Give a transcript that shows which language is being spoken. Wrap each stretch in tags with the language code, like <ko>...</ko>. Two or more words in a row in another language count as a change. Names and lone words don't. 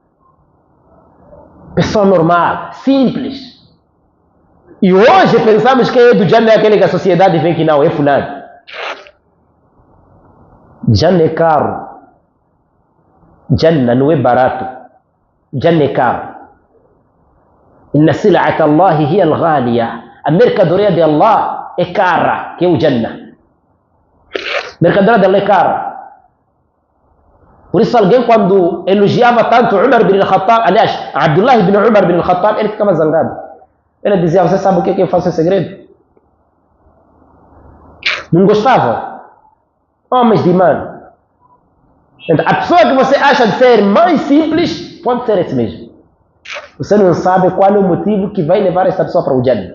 <pt>Pessoa normal, simples. E hoje pensamos que é do Jannah, aquele que a sociedade vê que não, é fulano. Jannah é caro. Jannah não é barato. Jannah é caro.</pt> <ar>إن سلعة الله هي الغالية.</ar> <pt>A mercadoria de Allah é cara, que é o Jannah. A mercadoria de Allah é cara. Por isso alguém quando elogiava tanto Umar bin al-Khattab, aliás, Abdullah bin Umar bin al-Khattab, ele ficava zangado. Ele dizia, você sabe o que eu faço em segredo? Não gostava. Homens de imã. Então, a pessoa que você acha de ser mais simples, pode ser esse mesmo. Você não sabe qual é o motivo que vai levar essa pessoa para o Jannah.</pt>